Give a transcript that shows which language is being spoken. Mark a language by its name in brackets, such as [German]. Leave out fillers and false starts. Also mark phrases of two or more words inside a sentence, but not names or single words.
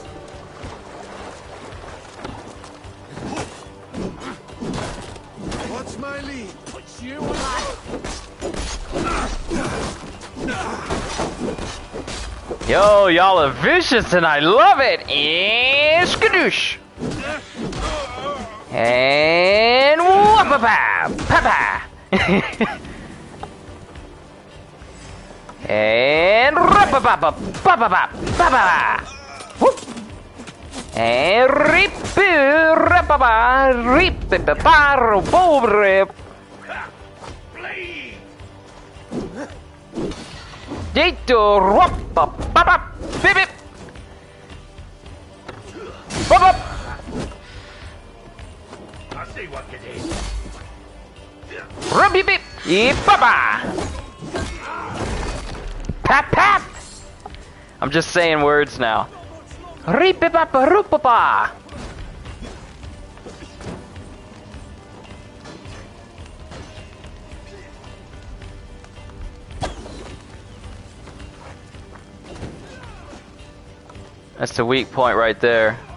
[English] What's my lead? Put you alive! Yo, y'all are vicious and I love it. And skadoosh. And whoop-a-pow, pa-pa. And rap-a-pa-pa-pa-pa-pa-pa-pa. Whoop. And rip-a-pa-pa, rip-a-pa-pa-rip. Dito, whoop-a-pa-pa, bip-bip. Whoop-up. See what you did. Rub beep beep, papa. Pap pap. I'm just saying words now. Ripipapa rupapa. That's the weak point right there.